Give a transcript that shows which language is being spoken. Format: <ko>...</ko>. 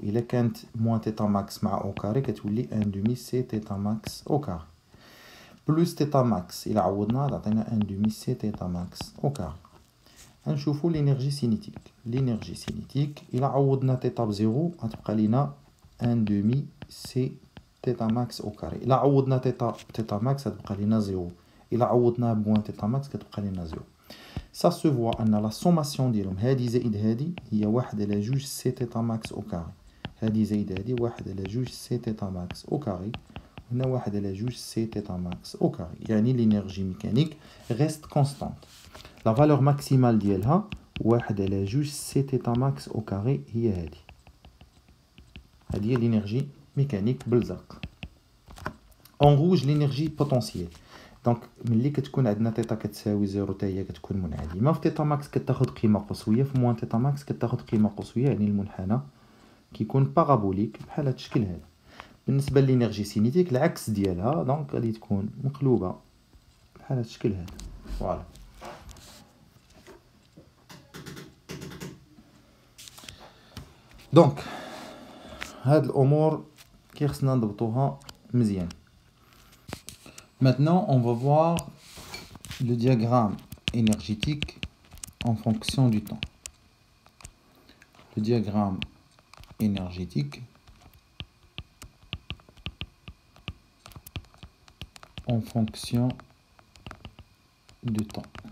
<ar>إلا كانت</ar> <fr>moins θ max مع au carré</fr> <ar>كتولي</ar> <fr>1 demi c θ max au carré. Plus θ max</fr> <ar>إلا عوضنا تعطينا</ar> <fr>1 demi c θ max au carré.</fr> <ar>نشوفو</ar> <fr>l'énergie cinétique. L'énergie cinétique</fr> <ar>إلا عوضنا θ بزيرو غتبقى لينا</ar> <fr>1 demi c θ max au carré.</fr> <ar>إلا عوضنا θ max غتبقى لينا 0. إلا عوضنا بوان θ max كتبقى لينا 0.</ar> <fr>Ça se voit</fr> <ar>أن</ar> <fr>la sommation</fr> <ar>ديالهم هادي زائد هادي هي 1 على 2</ar> <fr>c θ max au carré.</fr> <ar>هادي زائد هادي 1 على 2</ar> <fr>c θ max au carré.</fr> <ar>هنا 1 على 2 c θ max au carré.</ar> <fr>يعني l'énergie mécanique reste constante. La valeur maximale</fr> <ar>ديالها</ar> <fr>1 على 2 c θ max au carré</fr> <ar>هي هادي. هادي هي l'énergie mécanique بالزرق.</ar> <fr>En rouge l'énergie potentielle.</fr> <ar>دونك ملي كتكون عندنا θ كتساوي 0 حتى هي كتكون منعدمه في θ ماكس كتاخذ قيمه قصويه في موان θ ماكس كتاخذ قيمه قصويه يعني المنحنى كيكون بارابوليك بحال هذا الشكل هذا. بالنسبه للانرجي سينيتيك العكس ديالها دونك غادي تكون مقلوبه بحال هذا الشكل هذا. فوالا دونك هاد الامور كيخصنا نضبطوها مزيان.</ar> <fr>Maintenant, on va voir le diagramme énergétique en fonction du temps. Le diagramme énergétique en fonction du temps.</fr>